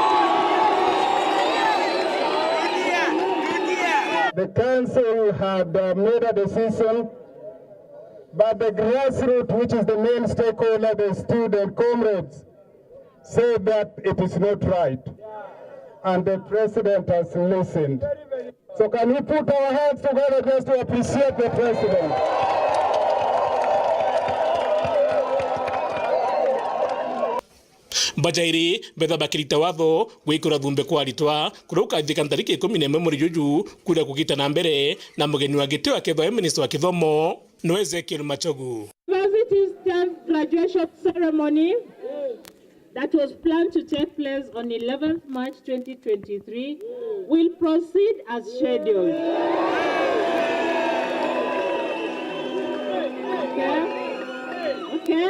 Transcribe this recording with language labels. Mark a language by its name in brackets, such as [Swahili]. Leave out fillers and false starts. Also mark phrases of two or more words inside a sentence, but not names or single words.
[English] The council had made a decision, but the grassroots, which is the main stakeholder, the student comrades, said that it is not right. And the president has listened. So can we put our hands together just to appreciate the president? [Meru] Bajairi betha bakirita watho gwikura thumbe kwa aritwa kuruka thika tariki 11 mweri juju kuria kugita na mbere na mugeni wa gitio akethwa Minister wa Kithomo no Ezekiel Machogu. [English] University's 10th graduation ceremony that was planned to take place on 11th March 2023 will proceed as scheduled. Okay.